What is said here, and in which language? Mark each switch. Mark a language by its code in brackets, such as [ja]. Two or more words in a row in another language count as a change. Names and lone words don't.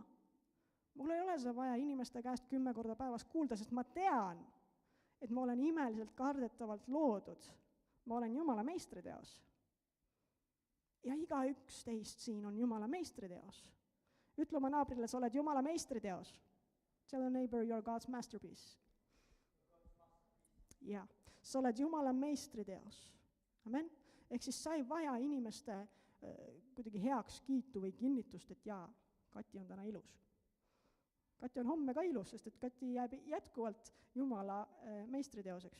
[et] Mul ei ole seda vaja inimeste käest 10 korda päevas kuulda, sest ma tean, et ma olen imeliselt kardetavalt loodud. Ma olen Jumala meistriteos. Ja igaüks teist siin on Jumala meistriteos. Ütle oma naabrile, sa oled Jumala meistriteos. [en] Tell a neighbor you're God's masterpiece. [et] Ja, sa oled Jumala meistriteos. Amen. Ehk siis sa ei vaja inimeste kuidagi heakskiitu või kinnitust, et jaa, Kati on täna ilus. Kati on homme ka ilus, sest et Kati jääb jätkuvalt Jumala meistriteoseks.